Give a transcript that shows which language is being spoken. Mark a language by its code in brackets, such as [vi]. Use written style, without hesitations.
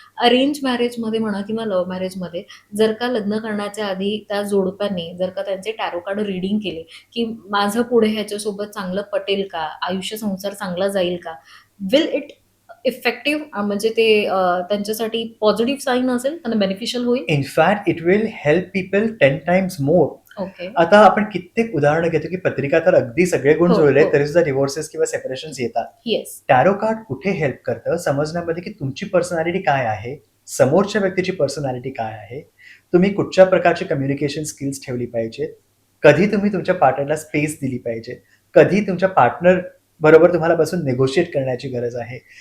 [mr] Arrange मॅरेजमध्ये म्हणा किंवा love मॅरेजमध्ये जर का लग्न करण्याच्या आधी त्या जोडप्याने जर का त्यांचे टॅरो कार्ड रीडिंग केले, की माझं पुढे ह्याच्यासोबत चांगलं पटेल का? आयुष्य संसार चांगला जाईल का? [en] will it effective [mr] म्हणजे ते त्यांच्यासाठी पॉझिटिव्ह साइन असेल, त्यांना बेनिफिशियल होईल? [en] In fact it will help people 10 times more. Okay. [mr] आता आपण कित्येक उदाहरणं घेतो, की पत्रिका तर अगदी सगळे गुण हो, जुळले, हो. तरी सुद्धा डिव्होर्सेस किंवा सेपरेशन्स येतात. [en] Yes. [mr] टॅरो कार्ड कुठे हेल्प करतं समजण्यामध्ये, की तुमची पर्सनॅलिटी काय आहे, समोरच्या व्यक्तीची पर्सनॅलिटी काय आहे, तुम्ही कुठच्या प्रकारची कम्युनिकेशन स्किल्स ठेवली पाहिजेत, कधी तुम्ही तुमच्या पार्टनरला स्पेस दिली पाहिजे, कधी तुमच्या पार्टनर बरोबर तुम्हाला बसून नेगोशिएट करण्याची गरज आहे.